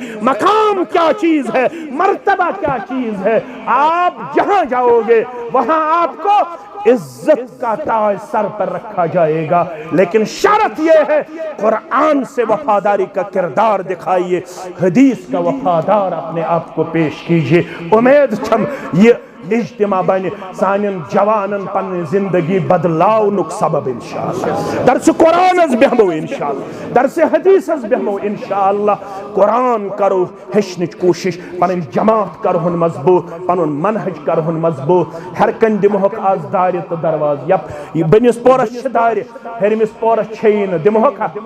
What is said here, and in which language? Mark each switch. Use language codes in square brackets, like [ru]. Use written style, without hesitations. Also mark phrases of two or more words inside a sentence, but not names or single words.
[ur] مقام کیا چیز ہے مرتبہ کیا چیز ہے آپ جہاں جاؤ گے وہاں آپ کو عزت کا تاج سر پر رکھا جائے گا لیکن شرط یہ ہے قرآن سے وفاداری کا کردار دکھائیے حدیث کا وفادار اپنے آپ کو پیش [ks] कीजिए उम्मीद छम ये इज्तिमा बन सानिन जवानन पन जिंदगी बदलावनुक सबब इंशाअल्लाह दर्स कुरान बेहमो इंशाअल्लाह दर्स हदीस बेहमो इंशाअल्लाह कुरान करो हेचनच कोशिश पन जमात करहुन मजबूत पनुन मनहज करहुन मजबूत हर कन दिमोहक आज दार तो दरवाज यप बनिस पोरस दार हरमिस पोरस छेन दिमोहक